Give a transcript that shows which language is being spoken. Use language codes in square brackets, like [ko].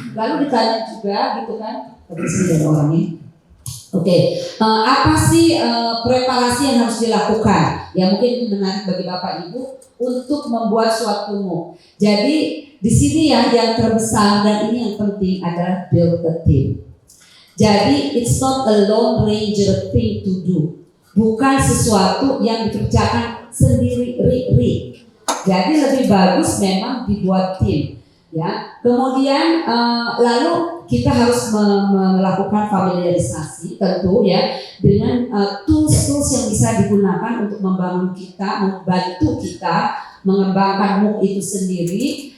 [id] Lalu ditanya juga gitu kan, tadi sini ada orangnya. Oke, apa sih preparasi yang harus dilakukan? Ya mungkin itu menarik bagi Bapak Ibu untuk membuat suatu MOOC. Jadi di sini ya yang terbesar dan ini yang penting adalah [en] build a team. [id] Jadi [en] it's not a lone ranger thing to do. [id] Bukan sesuatu yang dikerjakan sendiri. Jadi lebih bagus memang dibuat tim. Ya, kemudian lalu kita harus melakukan familiarisasi tentu ya dengan tools-tools yang bisa digunakan untuk membantu kita mengembangkan MOOC itu sendiri.